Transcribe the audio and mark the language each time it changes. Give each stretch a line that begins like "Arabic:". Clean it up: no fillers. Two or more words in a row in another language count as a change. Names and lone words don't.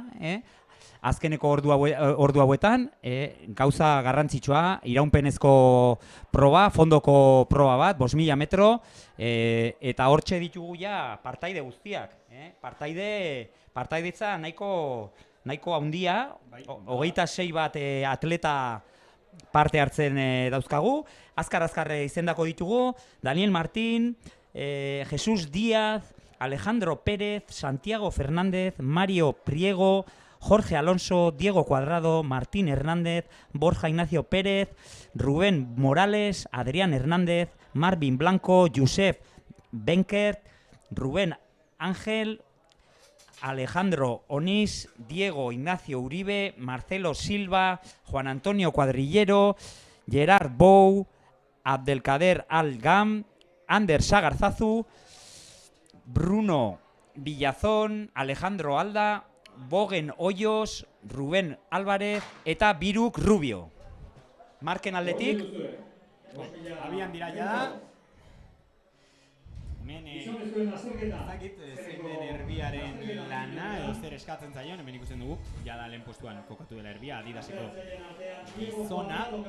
Basque: Azkeneko ordu hauetan, gauza garrantzitsua, iraunpenezko proba, fondoko proba bat, 5.000 metro, eta hortxe ditugu ja partaide guztiak. Partaidetza nahiko handia, 26 bat atleta parte hartzen dauzkagu, azkar izendako ditugu, Daniel Martín, Jesus Díaz, Alejandro Pérez, Santiago Fernández, Mario Priego, Jorge Alonso, Diego Cuadrado, Martín Hernández, Borja Ignacio Pérez, Rubén Morales, Adrián Hernández, Marvin Blanco, Josep Benkert, Rubén Ángel, Alejandro Onís, Diego Ignacio Uribe, Marcelo Silva, Juan Antonio Cuadrillero, Gerard Bou, Abdelkader Al-Gam, Ander Sagarzazu, Bruno Villazón, Alejandro Alda, Bogen Hoyos, Rubén Álvarez eta Biruk Rubio. Marken aldetik. Abian dira jada. Hemen ezakit zein den erbiaren lana edo zer eskatzen zaion, hemen ikusten dugu, jada lehen postuan kokatu dela erbia, Adidaseko gizona.